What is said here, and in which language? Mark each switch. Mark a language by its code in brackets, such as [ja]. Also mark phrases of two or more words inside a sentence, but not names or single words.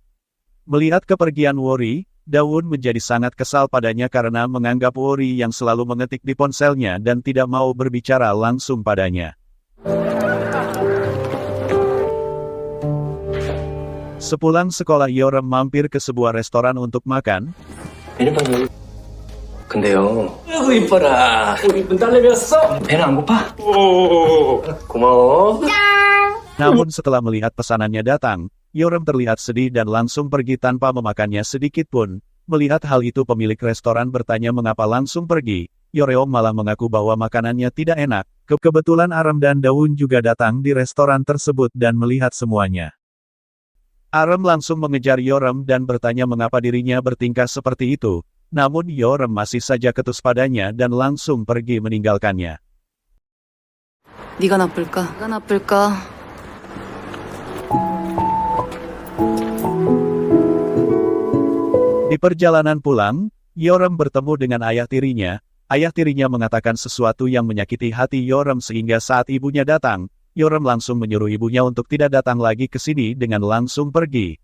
[id] Melihat kepergian Wori, Daun menjadi sangat kesal padanya karena menganggap Wori yang selalu mengetik di ponselnya dan tidak mau berbicara langsung padanya. Sepulang sekolah Yoram mampir ke sebuah restoran untuk makan. [ko] 근데요. 아이고 이뻐라. 우리 이쁜 딸내미였어. 배는 안 고파? 오, 고마워. [id] Namun setelah melihat pesanannya datang, Yoram terlihat sedih dan langsung pergi tanpa memakannya sedikit pun. Melihat hal itu pemilik restoran bertanya mengapa langsung pergi. Yoreom malah mengaku bahwa makanannya tidak enak. Kebetulan Aram dan Daun juga datang di restoran tersebut dan melihat semuanya. Aram langsung mengejar Yoram dan bertanya mengapa dirinya bertingkah seperti itu. Namun Yoram masih saja ketus padanya dan langsung pergi meninggalkannya. [ko] 네가 나쁠까? 내가 나쁠까? [id] Di perjalanan pulang, Yoram bertemu dengan ayah tirinya. Ayah tirinya mengatakan sesuatu yang menyakiti hati Yoram sehingga saat ibunya datang, Yoram langsung menyuruh ibunya untuk tidak datang lagi ke sini dengan langsung pergi.